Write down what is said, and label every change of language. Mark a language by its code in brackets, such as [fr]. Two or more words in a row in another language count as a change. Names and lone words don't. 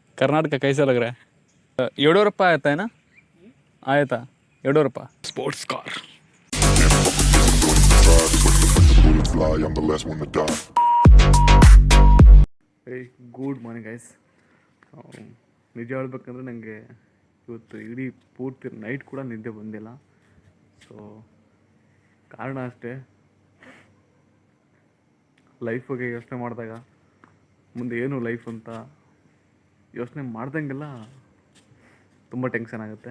[hi] कर्नाटक कैसा लग रहा है? येडूरप्पा आता है ना, आया था येडूरप्पा [en] sports car. Good morning guys. [kn] ನಿಜ ಹೇಳ್ಬೇಕಂದ್ರೆ ನನಗೆ ಇವತ್ತು ಇಡೀ ಪೂರ್ತಿ ನೈಟ್ ಕೂಡ ನಿದ್ದೆ ಬಂದಿಲ್ಲ. ಸೊ ಕಾರಣ ಅಷ್ಟೇ, ಲೈಫ್ ಬಗ್ಗೆ ಯೋಚನೆ ಮಾಡಿದಾಗ ಮುಂದೆ ಏನು ಲೈಫ್ ಅಂತ ಯೋಚನೆ ಮಾಡ್ದಂಗೆಲ್ಲ ತುಂಬ ಟೆನ್ಷನ್ ಆಗುತ್ತೆ.